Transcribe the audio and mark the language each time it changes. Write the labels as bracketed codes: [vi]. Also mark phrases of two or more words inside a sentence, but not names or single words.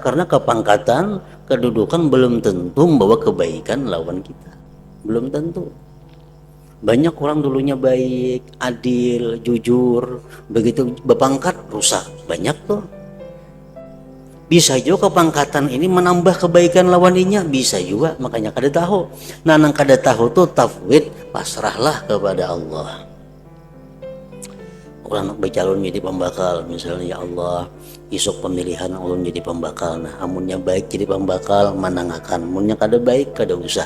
[id] Karena kepangkatan, kedudukan belum tentu membawa kebaikan lawan kita. Belum tentu. Banyak orang dulunya baik, adil, jujur, begitu berpangkat rusak. [bjn] Banyak tuh. [id] Bisa juga kepangkatan ini menambah kebaikan lawannya, bisa juga, makanya kada tahu. [bjn] Nah nang kada tahu tuh tafwid, pasrahlah kepada Allah. Orang nak bercalon jadi pembakal, misalnya ya Allah isuk pemilihan ulun jadi pembakal. Nah amunnya baik jadi pembakal menangakan, amunnya kada baik kada usah.